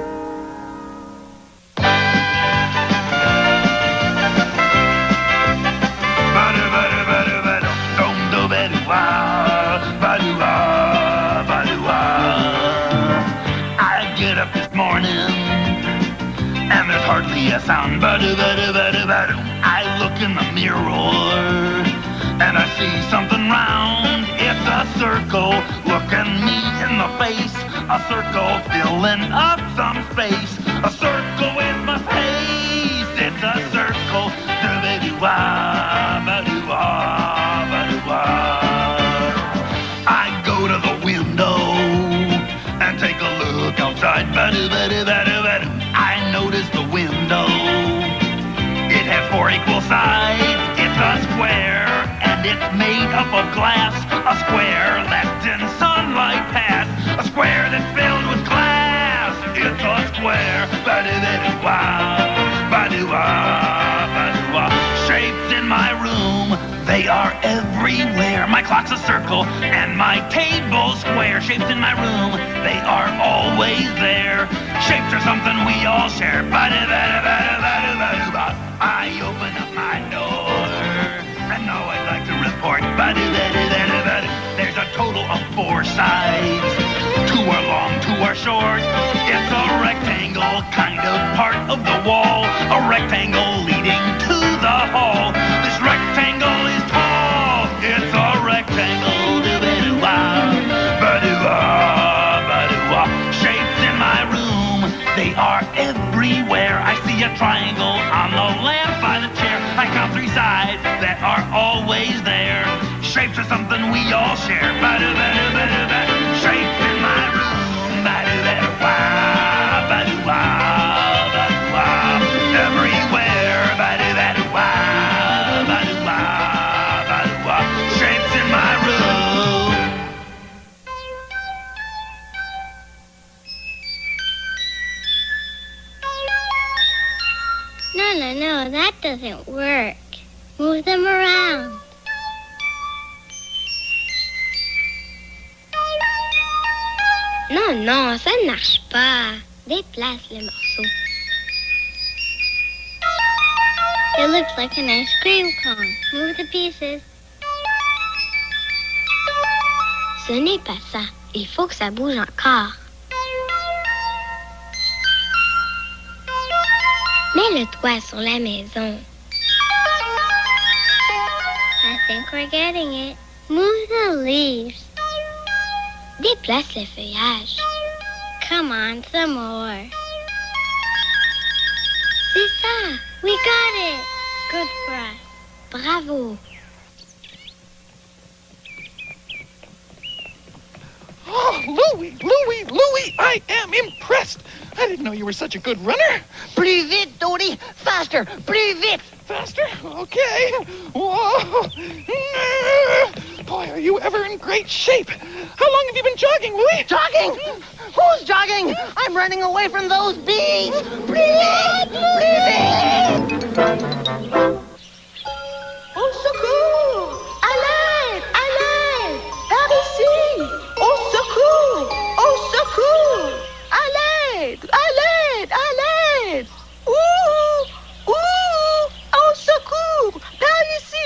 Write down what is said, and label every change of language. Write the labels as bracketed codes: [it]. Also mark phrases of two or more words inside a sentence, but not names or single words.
[en] I get up this morning and there's hardly a sound. Ba-do-ba-do-ba-do-ba-do. I look in the mirror and I see something round. It's a circle looking me in the face. A circle filling up some space. A circle with my face. It's a circle. Do-ba-do-wah, ba-do-wah, ba-do-wah. I go to the window and take a look outside. Ba-do-ba-do-ba-do-ba-do. I notice the window. It has 4 equal sides. It's a square and it's made up of glass. A square left in sunlight pass. A square that's filled with glass. It's a square. Ba-do-ba-do-wah, ba-do-wah, ba-do-wah. Shapes in my room, they are everywhere. My clock's a circle and my table's square. Shapes in my room, they are always there. Shapes are something we all share. Ba-do-ba-do-ba-do-ba-do-ba-do-ba. I open up my door and now I'd like to report. Ba-do-ba-do-ba-do-ba-do. There's a total of 4 sides. 2 are long, 2 are short. It's a rectangle kind of part of the wall. A rectangle leading to the hall. This rectangle is tall. It's a rectangle. Do-ba-do-wah, ba-do-wah, ba-do-wah. Shapes in my room, they are everywhere. I see a triangle on the lamp by the chair. I count 3 sides that are always there. Shapes are something we all share. Ba-do-ba-do-ba-do-ba. Shapes in my room. Ba-do-ba-do-wah, ba-do-wah, ba-do-wah. Everywhere. Ba-do-ba-do-wah, ba-do-wah, ba-do-wah. Shapes in my room. No, that doesn't work. Move them around. [fr] Non, ça ne marche pas. Déplace les morceaux. [en] It looks like an ice cream cone. Move the pieces. [fr] Ce n'est pas ça. Il faut que ça bouge encore. Mets le toit sur la maison. [en] I think we're getting it. Move the leaves. [fr] Déplace le feuillage. [en] Come on, some more. [fr] C'est ça. [en] We got it. Good for us. Bravo. Oh, Louie, I am impressed. I didn't know you were such a good runner. [fr] Plus vite, Dodie. Faster. Plus vite. [en] Faster? Okay. Whoa. Boy, are you ever in great shape. How long have you been jogging, Louie? Jogging? Who's jogging? I'm running away from those bees. Breathe. [fr] Au secours! À l'aide! À l'aide! Par ici! Au secours! Au secours! À l'aide! À l'aide! À l'aide! Ouh! Ouh! Au secours! Par ici!